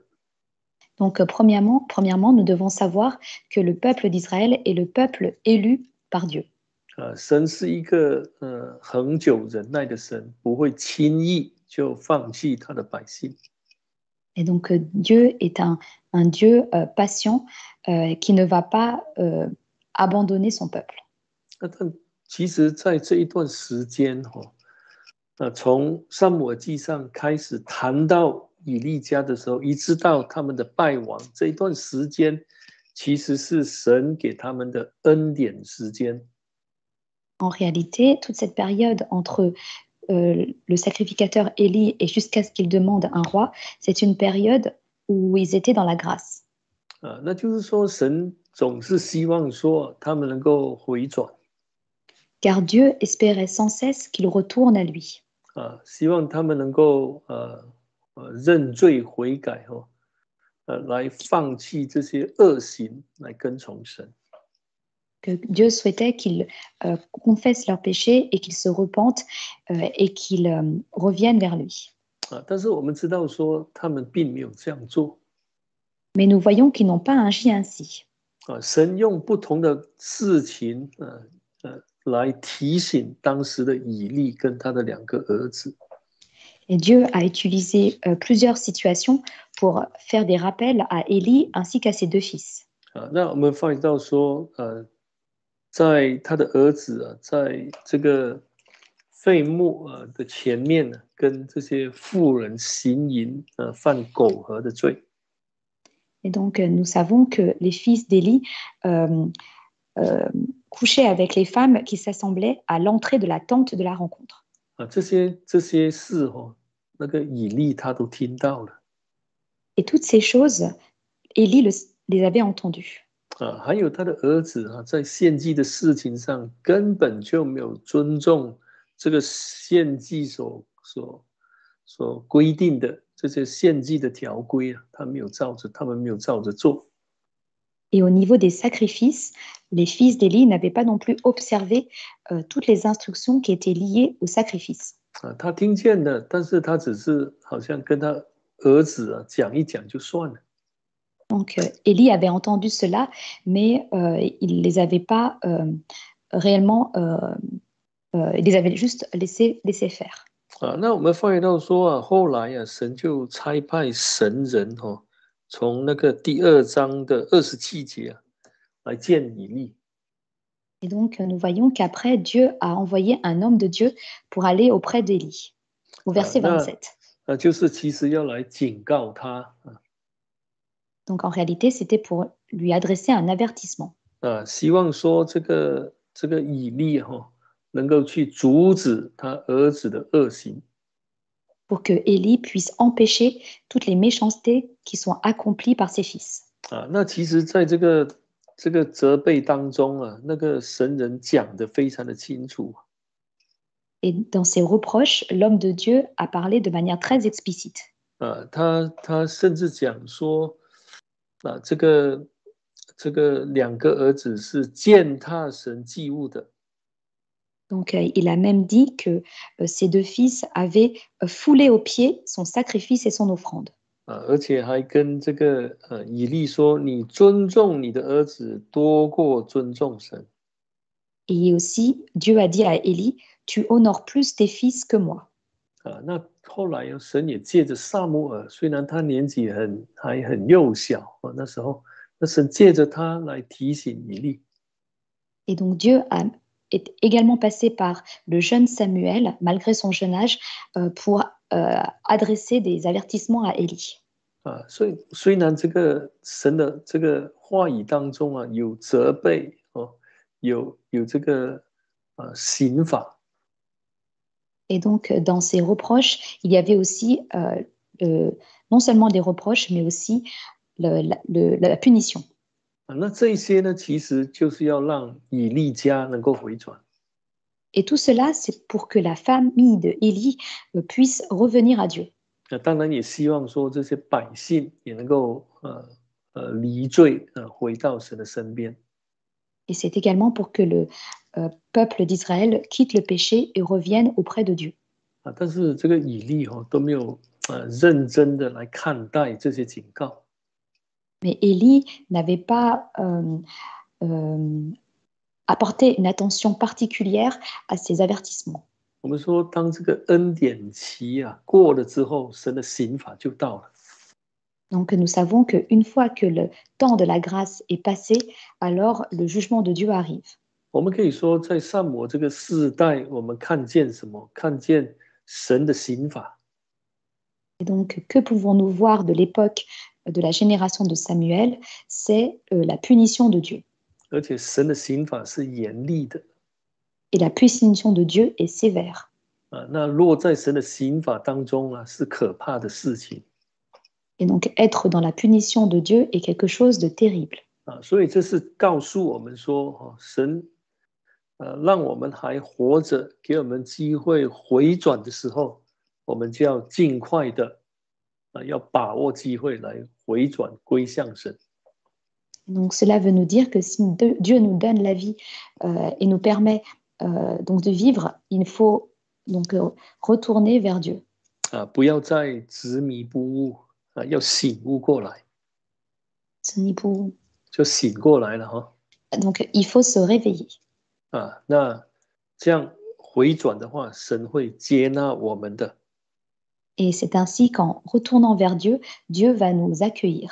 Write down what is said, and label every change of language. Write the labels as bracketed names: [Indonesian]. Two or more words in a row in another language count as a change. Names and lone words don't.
[French] Donc, premièrement, nous devons savoir que le peuple d'Israël est le peuple élu par Dieu. [Chinese] 神是一个恒久忍耐的神，不会轻易就放弃他的百姓。 [French] Et donc, Dieu est un Dieu patient qui ne va pas abandonner son peuple. [Chinese] 但其实在这一段时间从撒母耳记上开始谈到以利家的时候，一直到他们的败亡，这一段时间其实是神给他们的恩典时间。 [French] En réalité, toute cette période entre le sacrificateur Élie et jusqu'à ce qu'il demande un roi, c'est une période où ils étaient dans la grâce. [Chinese] 那就是说神总是希望说他们能够回转 [French] car Dieu espérait sans cesse qu'ils retournent à lui. [Chinese] 希望他们能够认罪悔改来放弃这些恶行，来跟从神。 [French] Que Dieu souhaitait qu'ils confessent leurs péchés et qu'ils se repentent et qu'ils reviennent vers lui. [Chinese] 但是我们知道说他们并没有这样做。 [French] Mais nous voyons qu'ils n'ont pas agi ainsi. [Chinese] 神用不同的事情来提醒当时的以利跟他的2个儿子。 [French] Et Dieu a utilisé plusieurs situations pour faire des rappels à Élie ainsi qu'à ses 2 fils. [Chinese] 那我们发现到说在他的儿子在这个废墓的前面呢，跟这些妇人行淫犯苟合的罪。 [French] Et donc, nous savons que les fils d'Élie couchaient avec les femmes qui s'assemblaient à l'entrée de la tente de la rencontre. [Chinese] 这些事那个以利他都听到了。 [French] Et toutes ces choses, Élie les avait entendues. [Chinese] 还有他的儿子在献祭的事情上根本就没有尊重这个献祭所规定的这些献祭的条规他们没有照着做。 [French] Et au niveau des sacrifices, les fils d'Élie n'avaient pas non plus observé toutes les instructions qui étaient liées au sacrifice. [Chinese] 他听见了，但是他只是好像跟他儿子讲一讲就算了。 [French] Donc, Élie avait entendu cela, mais il ne les avait pas réellement, il les avait juste laissé faire. [Chinese] 那我们发现到说后来神就差派神人从那个第2章的27节来见以利。 [French] Et donc, nous voyons qu'après, Dieu a envoyé un homme de Dieu pour aller auprès d'Élie, au verset 27. [Chinese] 就是其实要来警告他。 [French] Donc, en réalité, c'était pour lui adresser un avertissement. [Chinese] 希望说这个以利能够去阻止他儿子的恶行。 [French] Pour que Élie puisse empêcher toutes les méchancetés qui sont accomplies par ses fils. [Chinese] 那其实在这个责备当中那个神人讲得非常的清楚。 [French] Et dans ses reproches, l'homme de Dieu a parlé de manière très explicite. [Chinese] 他甚至讲说这个2个儿子是践踏神祭物的。 [French] Donc, il a même dit que ses 2 fils avaient foulé aux pieds son sacrifice et son offrande. [Chinese] 而且还跟这个以利说，你尊重你的儿子多过尊重神。 [French] Et aussi, Dieu a dit à Élie, tu honores plus tes fils que moi. [Chinese] 那后来神也借着撒母耳，虽然他年纪还很幼小那时候，那神借着他来提醒以利。 [French] Et donc Dieu est également passé par le jeune Samuel, malgré son jeune âge, pour adresser des avertissements à Élie. [Chinese] 所以虽然这个神的这个话语当中有责备有这个刑罚。 [French] Et donc, dans ces reproches, il y avait aussi non seulement des reproches, mais aussi la punition. [Chinese] 那这些呢，其实就是要让以利家能够回转。 [French] Et tout cela, c'est pour que la famille de Élie puisse revenir à Dieu. [Chinese] 当然也希望说这些百姓也能够离罪回到神的身边。 [French] Et c'est également pour que le peuple d'Israël quitte le péché et revienne auprès de Dieu. [Chinese] 但是这个以利都没有认真的来看待这些警告。 [French] Mais Élie n'avait pas apporté une attention particulière à ces avertissements. [Chinese] 我们说，当这个恩典期过了之后，神的刑罚就到了。 [French] Donc nous savons qu'une fois que le temps de la grâce est passé, alors le jugement de Dieu arrive. [Chinese] 我们可以说，在撒母耳这个世代，我们看见什么？看见神的刑罚。 [French] Et donc, que pouvons-nous voir de l'époque de la génération de Samuel? C'est la punition de Dieu. [Chinese] 而且神的刑罚是严厉的。 [French] Et la punition de Dieu est sévère. [Chinese] 那落在神的刑罚当中是可怕的事情。 [French] Et donc, être dans la punition de Dieu est quelque chose de terrible. [Chinese] 所以这是告诉我们说，神让我们还活着，给我们机会回转的时候，我们就要尽快的要把握机会来回转归向神。 [French] Donc cela veut nous dire que si Dieu nous donne la vie et nous permet donc de vivre, il faut donc retourner vers Dieu. [Chinese] 不要再执迷不悟要醒悟过来。就醒过来了哈。 [French] Donc il faut se réveiller. [Chinese] 那这样回转的话，神会接纳我们的。 [French] Et c'est ainsi qu'en retournant vers Dieu, Dieu va nous accueillir.